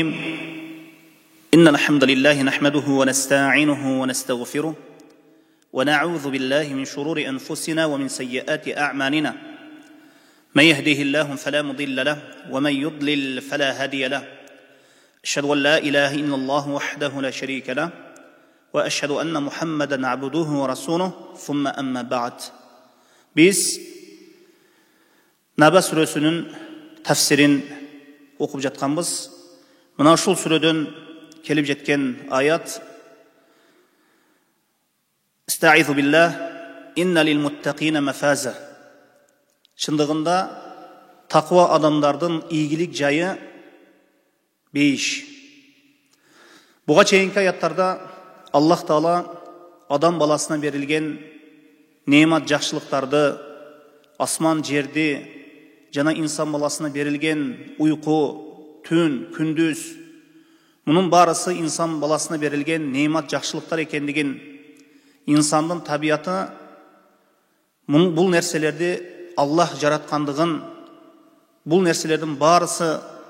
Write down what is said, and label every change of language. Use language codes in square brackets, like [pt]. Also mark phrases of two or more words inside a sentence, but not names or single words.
[ar] إن الحمد لله نحمده ونستعينه ونستغفره ونعوذ بالله من شرور أنفسنا ومن سيئات أعمالنا. من يهده الله فلا مضل له ومن يضلل فلا هادي له. أشهد أن لا إله إلا الله وحده لا شريك له وأشهد أن محمدا عبده ورسوله ثم أما بعد. [ky] Биз Наба сүрөсүнүн тафсирин окуп жатканбыз. Мына ушул сүрөдөн келип жеткен аят: [ar] أستعيذ بالله، إن للمتقين مفازا. [ky] Шындыгында таква адамдардын ийгилик жайы бейиш. Буга чейинки аяттарда Аллах Таала адам баласына берилген немат жакшылыктарды, асман жерди жана инсан баласына берилген уйку, түн, күндүз, мунун барысы инсан баласына берилген немат жакшылыктар экендигин, инсандын табияты бул нерселерди Аллах жараткандыгын, бул нерселердин барысы